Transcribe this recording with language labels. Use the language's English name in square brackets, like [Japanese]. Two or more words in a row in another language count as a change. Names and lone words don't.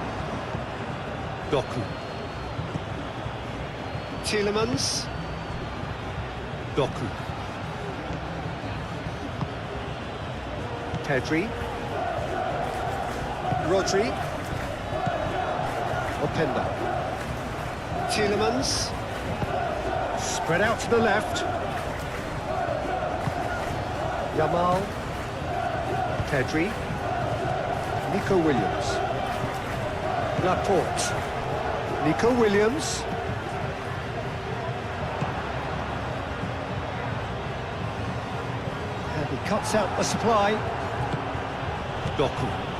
[English] Doku. Tielemans. Doku. Pedri. Rodri. Openda. Tielemans. Spread out to the left. Yamal. Pedri. Nico Williams. Laporte. Nico Williams. And he cuts out the supply. Doku.